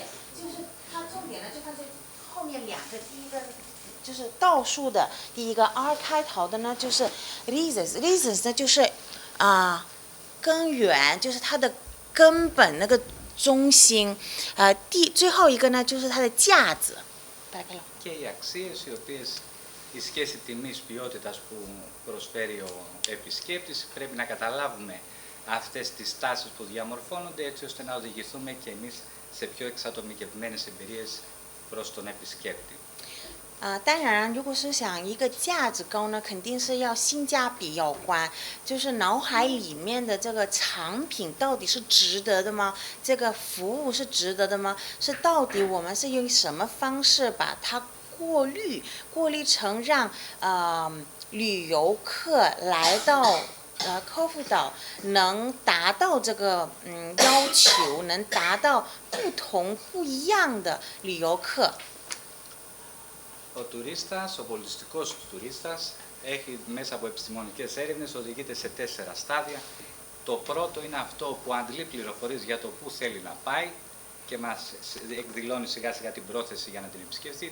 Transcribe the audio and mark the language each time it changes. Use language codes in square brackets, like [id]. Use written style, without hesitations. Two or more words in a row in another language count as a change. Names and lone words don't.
[zh] 就是它重点呢，就放在后面两个，第一个就是倒数的第一个 R 开头的呢，就是 rhizomes 呢就是根源，就是它的根本那个中心。最后一个呢，就是它的价值。 [el] Και οι αξίες οι οποίες η σχέση τιμής ποιότητας που προσφέρει ο επισκέπτης, πρέπει να καταλάβουμε αυτές τις τάσεις που διαμορφώνονται έτσι ώστε να οδηγηθούμε και εμείς σε πιο εξατομικευμένες εμπειρίες προς τον επισκέπτη. [zh] 当然，如果是想一个价值高呢，肯定是要性价比有关，就是脑海里面的这个产品到底是值得的吗？这个服务是值得的吗？是到底我们是用什么方式把它过滤成让旅游客来到科夫岛能达到这个要求，能达到不一样的旅游客。 [el] Ο τουρίστας, ο πολιτιστικός τουρίστας, έχει μέσα από επιστημονικές έρευνες οδηγείται σε 4 στάδια. Το πρώτο είναι αυτό που αντλεί πληροφορίες για το πού θέλει να πάει και μας εκδηλώνει σιγά σιγά την πρόθεση για να την επισκεφτεί.